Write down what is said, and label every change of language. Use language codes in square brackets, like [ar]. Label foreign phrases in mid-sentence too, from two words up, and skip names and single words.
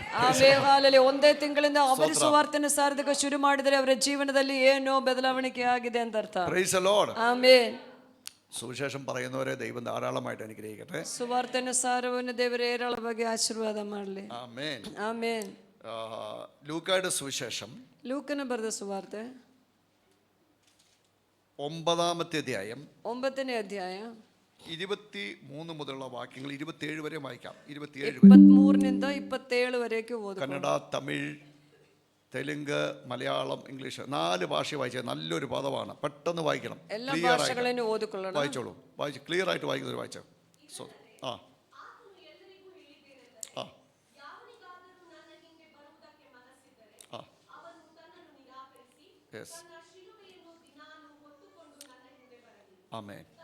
[kn] ಆಮೇಲೆ ಒಂದೇ ತಿಂಗಳಿಂದ ಅವರು ಸುವಾರ್ತೆಯನ್ನು ಸಾರೋದಕ್ಕೆ ಶುರು ಮಾಡಿದರೆ ಅವರ ಜೀವನದಲ್ಲಿ ಏನೋ ಬದಲಾವಣೆ ಆಗಿದೆ ಅಂತ ಅರ್ಥ. [en] Praise the Lord. [kn] ಆಮೆನ್. [ml] സുവിശേഷം പറയുന്നവരെ ദൈവം ധാരാളമായിട്ട് അനുഗ്രഹിക്കട്ടെ. [kn] സുവാർത്തന സാരವನ್ನು ದೇವರು ಏರಾಳವಾಗಿ ಆಶೀರ್ವಾದ ಮಾಡಲಿ. [ml] ആമേൻ. ആമേൻ. ലൂക്കായുടെ സുവിശേഷം [kn] ലൂക്കನ ಬರೆದ ಸುವಾರ್ತೆ [ml] 9-ാമത്തെ അധ്യായം [kn] 9ನೇ ಅಧ್ಯಾಯ [ml] 23 മുതലുള്ള വാക്യങ്ങൾ 27 വരെ വായിക്കാം. 27 വരെ [kn] 23ನಿಂದ 27 ವರೆಗೆ ಓದು. [ml] കന്നഡ, തമിഴ്, തെലുങ്ക്, മലയാളം, ഇംഗ്ലീഷ് 4 ഭാഷ വായിച്ചാൽ നല്ലൊരു പദമാണ്. പെട്ടെന്ന് വായിക്കണം. [kn] ಎಲ್ಲ [ml] Clear ആയിട്ട് [kn] ಭಾಷೆಗಳನ್ನು ಓದಿಕೊಳ್ಳೋಣ. [ml] വായിച്ചോളൂ. ക്ലിയർ ആയിട്ട് വായിക്കുന്നവർ വായിച്ചോ. സോ ആ ആ ആ യെസ് ആമേൻ.